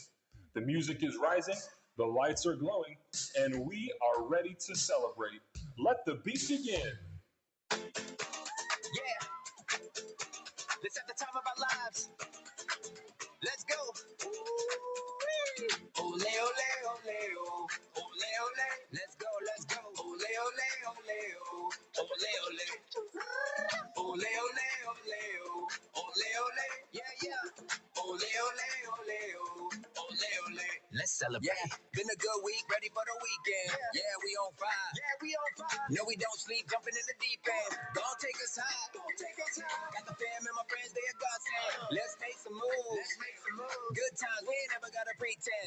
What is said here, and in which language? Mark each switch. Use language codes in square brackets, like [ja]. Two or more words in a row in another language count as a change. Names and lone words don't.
[en] The music is rising, the lights are glowing, and we are ready to celebrate. Let the beat begin. Yeah, it's at the time of our lives. Let's go. Ooh-wee. [es] Ole, ole, ole, oh. Ole, ole. [en] Let's go, let's go. [es] Ole, ole, ole, oh. Ole, ole. Ole, ole, ole, oh. Ole, ole. [en] Yeah, yeah. [es] Ole, ole, ole, oh. Ole, ole. [en] Let's celebrate. Yeah, been a good week, ready for the weekend. Yeah, we on fire. Yeah, we on fire. No, we don't sleep, jumping in the deep end. Gonna take us high. Gonna take us high. Got the fam and my friends, they a godsend. Let's make some moves. Let's make some moves. Good times, we ain't never gotta pretend.